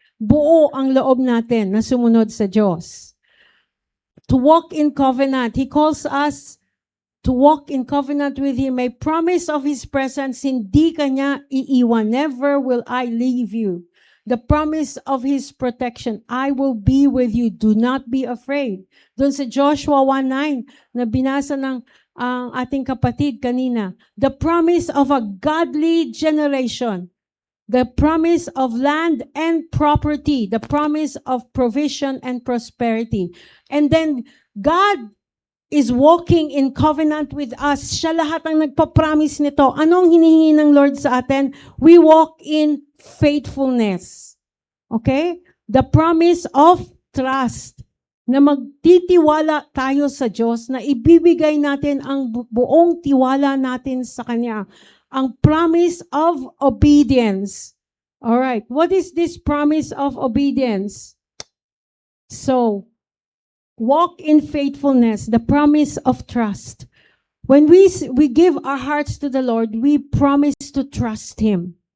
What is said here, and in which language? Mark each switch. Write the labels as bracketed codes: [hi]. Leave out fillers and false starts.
[tl] Buo ang loob natin na sumunod sa Diyos. [en] To walk in covenant. He calls us to walk in covenant with Him. [tl] May [en] promise of His presence, [tl] hindi ka niya iiwan. [en] Never will I leave you. The promise of His protection. I will be with you. Do not be afraid. [tl] Doon sa Joshua 1:9 na binasa ng ating kapatid kanina. [en] The promise of a godly generation. The promise of land and property. The promise of provision and prosperity. And then God is walking in covenant with us. [tl] Siya lahat ang nagpa-promise nito. Anong hinihingi ng Lord sa atin? [en] We walk in faithfulness. Okay? The promise of trust. [tl] Na magtitiwala tayo sa Diyos, na ibibigay natin ang buong tiwala natin sa Kanya. Ang [en] promise of obedience. Alright, what is this promise of obedience? So, walk in faithfulness, the promise of trust. When we give our hearts to the Lord, we promise to trust Him.